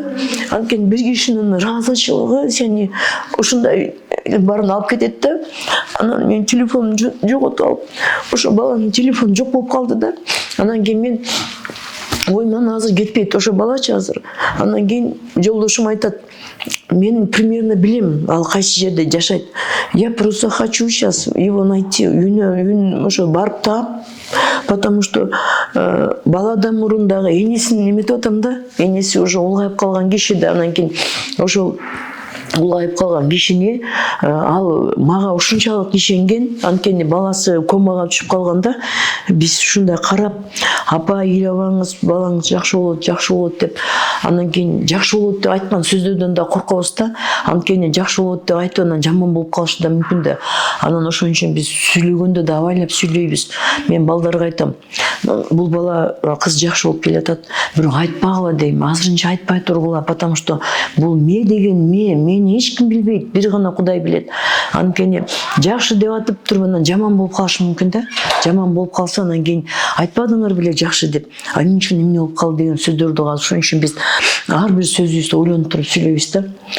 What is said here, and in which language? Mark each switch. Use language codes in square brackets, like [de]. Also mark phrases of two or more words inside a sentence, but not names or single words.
[ky] Анткени бир кишинин ыраазычылыгы сени ушундай баарын алып кетет да. Анан мен телефонумду жоготуп алып, ошо баланын телефону жок болуп калды да. Анан кийин мен ойман азыр кетпейт, ошо балачы азыр. Андан кийин жолдошум айтат: мен примерно билем, ал кайсы жерде жашайт. [ru] Я просто хочу сейчас его найти, [ky] үйүнө ошо барып таап, [ru] потому что [ky] баладан мурун дагы энесин эметип атам да. Энеси уже улгайып калган киши да. Анан кийин ошол улгайып калган кишини ал мага ушунчалык ишенген, анткени баласы комага түшүп калганда, биз ушундай карап, апа ыйлабаңыз, балаңыз жакшы болот деп. Андан кийин жакшы болот деп айткан сөздөрдөн да коркобуз да. Анткени жакшы болот деп айтып анан жаман болуп калышы да мүмкүн да. Анан ошон үчүн биз сүйлөгөндө да абайлап сүйлөйбүз. Мен балдарга айтам: бул бала кыз жакшы болуп келатат, бирок айтпагыла дейм, азырынча айтпай тургула, [ru] потому что [ky] бул деген мени эч ким билбейт, бир гана Кудай билет. Анткени жакшы деп атып туруп анан жаман болуп калышы мүмкүн да. Жаман болуп калса анан кийин айтпадыңар беле жакшы деп, эмне үчүн эмне болуп калды деген сөздөрдү калды. Ошон үчүн биз ар бир сөзүбүздү ойлонуп туруп сүйлөйбүз да.